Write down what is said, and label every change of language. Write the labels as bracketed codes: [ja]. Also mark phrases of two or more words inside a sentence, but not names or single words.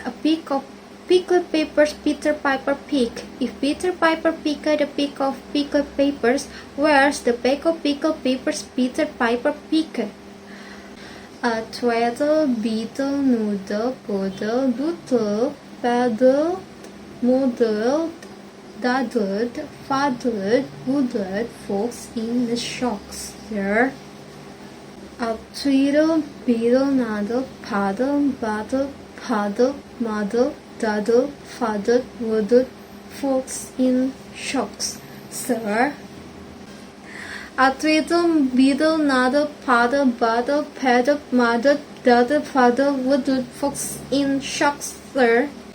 [en] A peck of pickled peppers Peter Piper picked. If Peter Piper picked a peck of pickled peppers, where's the peck of pickled peppers Peter Piper picked? A twaddle, beetle, noodle, poodle, doodle, paddled, moodled, daddled, faddled, woodled, fox in the shocks there. A twiddle, beetle, noddle, paddle, battle, paddle, muddle, daddle, faddle, woodled, fox in shocks, sir. A twiddle, beetle, noddle, paddle, battle, paddle, muddle, daddle, faddle, woodled, fox in shocks, sir.